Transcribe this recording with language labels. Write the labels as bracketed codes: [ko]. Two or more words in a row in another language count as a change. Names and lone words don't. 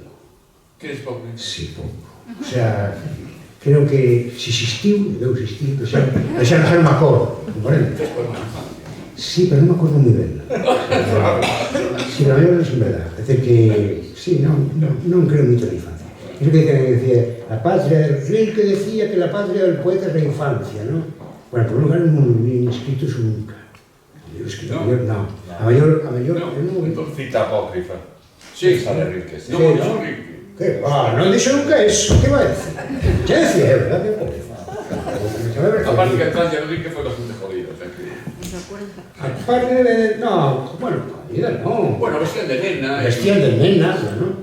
[gl] Queres pouco? Sí, pouco. [es] O sea, [gl] creo que se existiu, deu existir, xa non me acordo, comprende? Sí, pero non me acordo moi ben. Si, pero a mí non é verdade. É dicir que, sí, non creo moito na infancia. [es] Eso que decía, la patria, Rilke decía que la patria del poeta es la infancia, ¿no? [gl] Bueno, por un lugar non vi escrito eso nunca. [es] No. A mayor, Cita apócrifa. Sí, Esa de Rilke, sí. [gl] Non dixo Rilke. [es] ¿Qué? [gl] Non dixo nunca eso, [es] que va a decir? ¿Qué decía, verdad? [gl] Aparte que a Francia Rilke foi bastante jodido, [es] o sea [gl] que... [es] Aparte de... No, bueno, jodida no. Bueno, vestían de nena... Vestían de nena, ¿no?